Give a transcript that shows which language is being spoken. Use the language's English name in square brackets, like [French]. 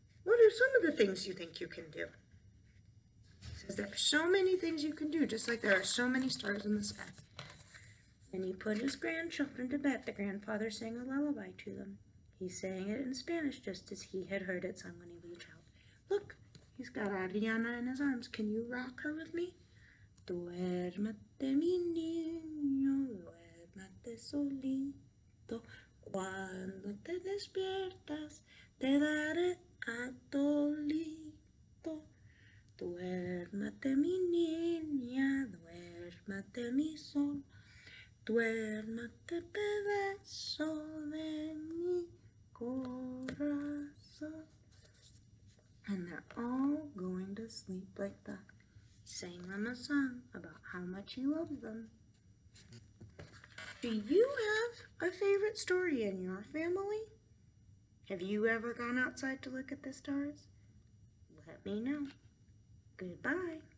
[English] What are some of the things you think you can do? It says there are so many things you can do, just like there are so many stars in the sky. And he put his grandchildren to bed. The grandfather sang a lullaby to them. He sang it in Spanish just as he had heard it sung when he was a child. Look, he's got Adriana in his arms. Can you rock her with me? [Spanish] Duérmete, mi niño, duérmete solito. Cuando te despiertas, te daré atolito. Duérmete, mi niña, duérmete, mi sol. Duérmete, pedazo de mi corazón. [English] And they're all going to sleep like that. Sang them a song about how much he loves them. Do you have a favorite story in your family? Have you ever gone outside to look at the stars? Let me know. Goodbye.